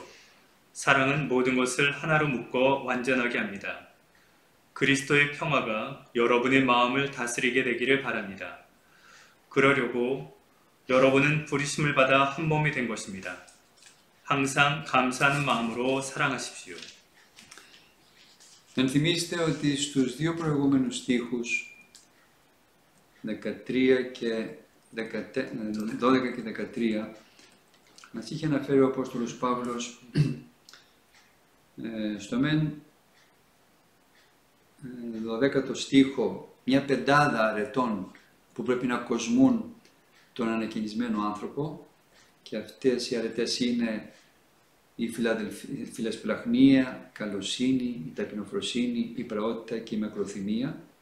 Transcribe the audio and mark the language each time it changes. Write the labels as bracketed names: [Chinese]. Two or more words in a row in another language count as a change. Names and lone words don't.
[Korean] 사랑은 모든 것을 하나로 묶어 완전하게 합니다. 그리스도의 평화가 여러분의 마음을 다스리게 되기를 바랍니다. 그러려고 여러분은 부르심을 받아 한 몸이 된 것입니다. 항상 감사하는 마음으로 사랑하십시오. [Greek] Ενθυμίστε ότι στους δύο προηγούμενους στίχους 12 και 13 μας είχε αναφέρει ο Απόστολος Παύλος στο μεν 12ο στίχο μια πεντάδα αρετών που πρέπει να κοσμούν τον ανακαινισμένο άνθρωπο και αυτές οι αρετές είναι η φιλασπλαχνία, καλοσύνη, η ταπεινοφροσύνη, η πραότητα και η μακροθυμία.